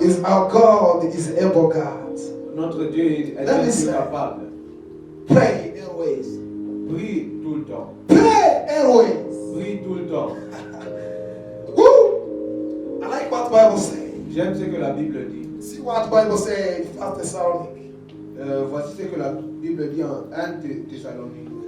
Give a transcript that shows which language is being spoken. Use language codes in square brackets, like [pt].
[en] Is our God is able God. [fr] Notre Dieu est un [en] Let me [fr] Dieu [en] say. [fr] capable. [en] Pray always. [fr] Prie tout le temps. [en] Pray always. [fr] Prie tout le temps. [en] Woo! I like what Bible says. [fr] J'aime ce que la Bible dit. [en] See what Bible says in 1 Thessalonians [fr] Voici ce que la Bible dit en 1 Thessalonique.